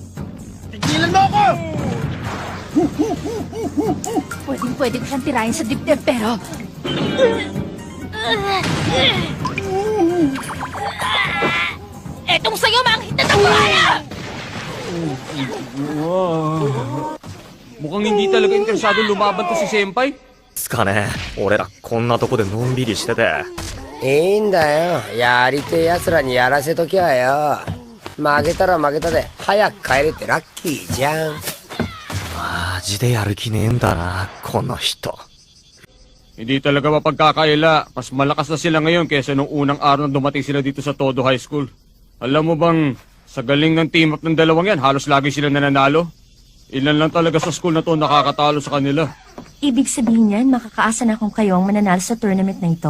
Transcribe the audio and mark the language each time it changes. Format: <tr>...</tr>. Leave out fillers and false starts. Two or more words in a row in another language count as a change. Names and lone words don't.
<tl>Pwede ko siyang tirahin sa dibdib, pero... Etong sa'yo, manghit na buhaya! Mukhang hindi talaga interesado lumaban to si Senpai.</tl> <ja>つかね俺らこんなとこでのんびりしてて。いいんだよ。やりてえ奴らにやらせときゃよ。負けたら負けたで早く帰れてラッキーじゃん。マジでやる気ねえんだなこの人。</ja> <tl>Hindi talaga mapagkakaila. Mas malakas na sila ngayon kaysa nung unang araw na dumating sila dito sa Todo High School. Alam mo bang, sa galing ng team up ng dalawang yan, halos lagi sila nananalo. Ilan lang talaga sa school na to nakakatalo sa kanila. Ibig sabihin yan, makakaasa na kung kayo ang mananalo sa tournament na ito?</tl>